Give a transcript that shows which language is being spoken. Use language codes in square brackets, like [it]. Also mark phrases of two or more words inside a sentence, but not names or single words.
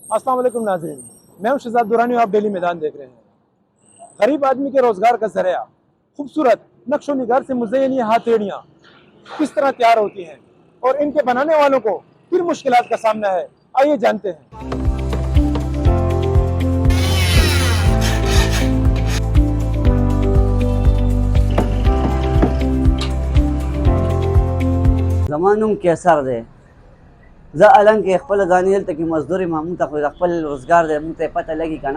[ar] السلام علیکم [ur] ناظرین، میں ہوں شہزاد درانی اور آپ ڈیلی میدان دیکھ رہے ہیں. غریب آدمی کے روزگار کا ذریعہ خوبصورت نقش و نگار سے مزین یہ ہتھیلیاں کس طرح تیار ہوتی ہیں اور ان کے بنانے والوں کو کن مشکلات کا سامنا ہے، آئیے جانتے ہیں. [ps] زمانم کیسر دی زه الان کې خپل ځاني دلته کې مزدوري ما مونږ ته خو خپل روزګار دی مونږ ته پته لګي که نه.